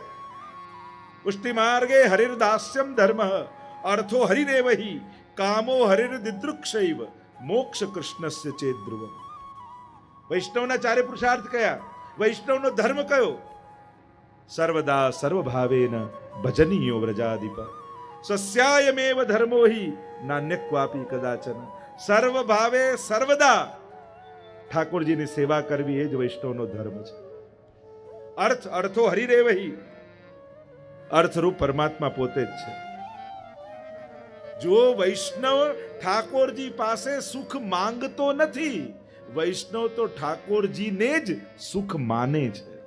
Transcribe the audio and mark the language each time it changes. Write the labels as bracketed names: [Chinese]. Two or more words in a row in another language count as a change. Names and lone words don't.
[Sanskrit] પુષ્ટિ માર્ગે હરિર્દાસ્યમ ધર્મ અર્થો હરિરેવહી કામો હરિર્દિદૃક્ષૈવ મોક્ષ કૃષ્ણસ્ય ચેત ધ્રુવમ. [Gujarati] વૈષ્ણવના ચારે પુરુષાર્થ કયા? વૈષ્ણવનો ધર્મ કયો? [Sanskrit] સર્વદા સર્વભાવેન ભજનીયો વ્રજાધિપ સ્વસ્યાયમેવ ધર્મો હિ નાન્યક્વાપી કદાચન. [Gujarati] સર્વભાવે સર્વદા ઠાકોરજીની સેવા કરવી એ જ વૈષ્ણવનો ધર્મ છે. અર્થ [Sanskrit] અર્થો હરિરેવહી, [Gujarati] અર્થરૂપ પરમાત્મા પોતે જ છે. જો વૈષ્ણવ ઠાકોરજી પાસે સુખ માંગતો નથી, વૈષ્ણવ તો ઠાકોરજીને જ સુખ માને છે.